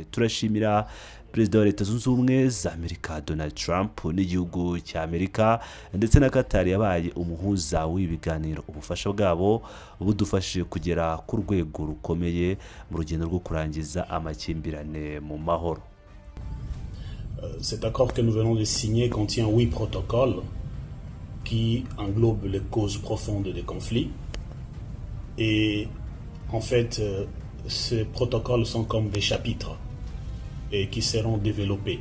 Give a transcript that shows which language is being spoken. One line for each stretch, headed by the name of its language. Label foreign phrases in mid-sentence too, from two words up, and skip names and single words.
Kinyarwanda: Turashimira Perezida wa Leta Zunze Ubumwe za Amerika Donald Trump n'igihugu cya Amerika ndetse na Qatar yabaye umuhuza w'ibiganiro. Ubufasha bwabo budufashije kugera ku rwego rukomeye mu rugendo rwo kurangiza amakimbirane mu mahoro.
French: Cet accord que nous venons de signer contient 8 protocoles qui englobent les causes profondes des conflits. Et en fait, ces protocoles sont comme des chapitres et qui seront développés.